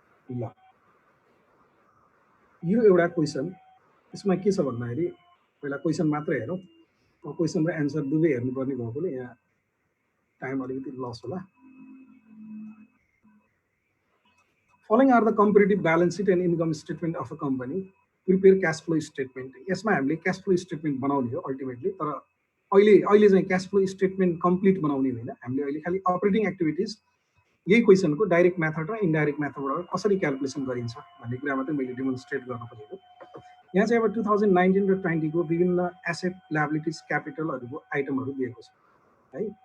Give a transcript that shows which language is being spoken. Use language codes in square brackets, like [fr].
[ne] ल यो एउटा क्वेसन, यसमा के छ भन्दाखेरि पहिला क्वेसन मात्रै हेरौँ। क्वेसन र एन्सर दुवै हेर्नुपर्ने भएकोले यहाँ टाइम अलिकति लस होला। [en] Following are the comparative balance sheet and income statement of a company. Prepare cash flow statement. [ne] यसमा हामीले cash flow statement बनाउने हो अल्टिमेटली, तर अहिले चाहिँ cash flow statement कम्प्लिट बनाउने होइन। हामीले अहिले खालि अपरेटिङ एक्टिभिटिज यही क्वेसनको डाइरेक्ट मेथड र इन्डाइरेक्ट मेथडबाट कसरी क्यालकुलेसन गरिन्छ भन्ने कुरा मात्रै मैले डेमोन्स्ट्रेट गर्न खोजेको। यहाँ चाहिँ अब 2019 र 20 को विभिन्न एसेट लायबिलिटिज क्यापिटलहरूको आइटमहरू दिएको छ है।